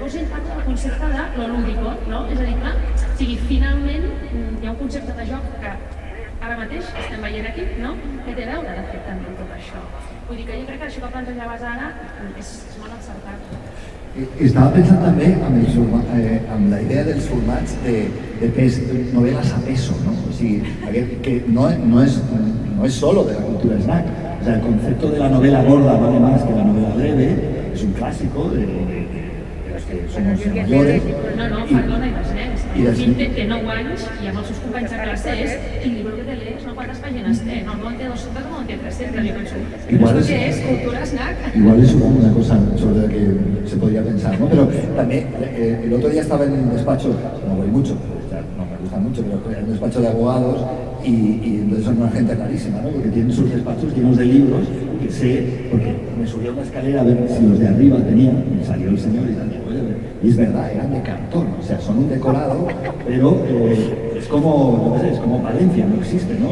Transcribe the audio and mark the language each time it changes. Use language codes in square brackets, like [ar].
[ca] Llavors ell parla del concepte de [es] lo lúdico, [ca] no? És a dir, clar, o sigui, finalment hi ha un concepte de joc que ara mateix estem veient aquí, no? Que té a veure, de fet, també tot això. Vull dir que jo crec que això que plantejaves ara és molt encertat. Estava pensant també amb la idea dels formats de [es] novelas a peso, [ca] ¿no? O sigui, [es] que no es solo de la cultura snack. O sea, el concepto de la novela gorda vale más que la novela breve, es un clásico de los que somos mayores. [ca] No, perdona, i dels nens. El fill té 9 anys i amb els seus companys de classe és quin llibre que [es] te lees, [ca] no quantes pàgines té, no en té 200 o en té 300, jo penso. Igual què és? Cultura snack? [es] Igual es una cosa sobre la que se podría pensar, ¿no? Pero también, el otro día estaba en un despacho, no voy mucho, no me gusta mucho, pero en un despacho de abogados y entonces son una gente rarísima, ¿no? Porque tienen sus despachos llenos de libros que sé, porque me subí a una escalera a ver si los de arriba tenían, y salió el señor y tal, y es verdad, eran de cartón, o sea, son un decorado, pero es como, no sé, es como Valencia, no existe, ¿no?